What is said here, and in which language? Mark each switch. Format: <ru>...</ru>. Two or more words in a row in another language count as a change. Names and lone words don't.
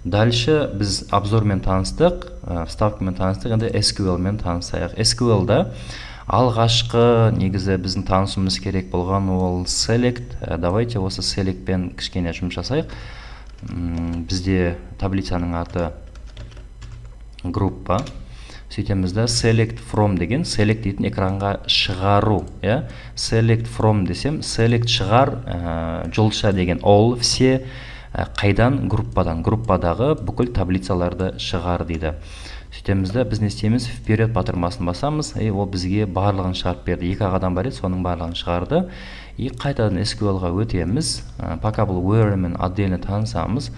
<kk>Дальше біз обзормен таныстық, вставкамен таныстық, енді SQL-мен танысайық. SQL-да алғашқы негізі біздің танысуымыз керек болған ол select. Давайте осы select-пен кішкене жұмыс жасайық. Бізде таблицаның аты группа. Сөйтеміз да</kk> <en>select from</en> <kk>деген, select дейтін экранға шығару.</kk> <en>Select from</en> <kk>десем, select шығар, жұлдызша деген all, все, қайдан? Группадан. Группадағы бүкіл таблицаларды шығар дейді. Сөйтеміз да біз не істейміз? Вперед батырмасын басамыз, ол бізге барлығын шығарып берді. 2 адам бар еді, соның барлығын шығарды. Қайтадан SQL-ға өтеміз. Пока бұл where мен отдельно танысамыз.</kk>